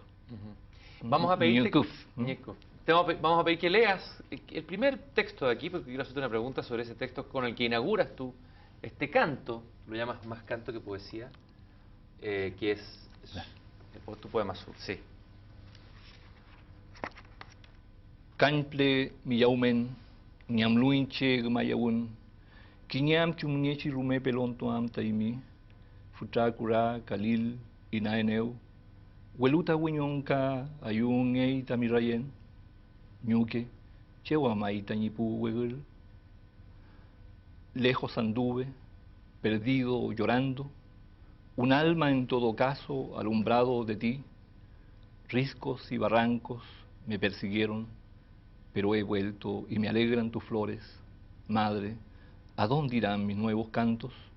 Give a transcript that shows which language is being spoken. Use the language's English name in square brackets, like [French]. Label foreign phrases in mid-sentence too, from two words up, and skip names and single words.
[Spanish] Vamos a pedirte... Ñucuf. Vamos a pedir que leas el primer texto de aquí, porque quiero hacerte una pregunta sobre ese texto con el que inauguras tú este canto, lo llamas más canto que poesía, que es tu poema sur, sí. [Mapuche] Canple miyaumen, ñamluinche gmayawun, kiñam chumniechi rume pelon tuam taimi, futakura kalil inaeneu, hueluta wiñonka ayun ei tamirayen, ñuque, chewamai tañipu huegul. [Spanish] Lejos anduve, perdido, llorando, un alma en todo caso alumbrado de ti, riscos y barrancos me persiguieron, pero he vuelto y me alegran tus flores, madre, ¿a dónde irán mis nuevos cantos?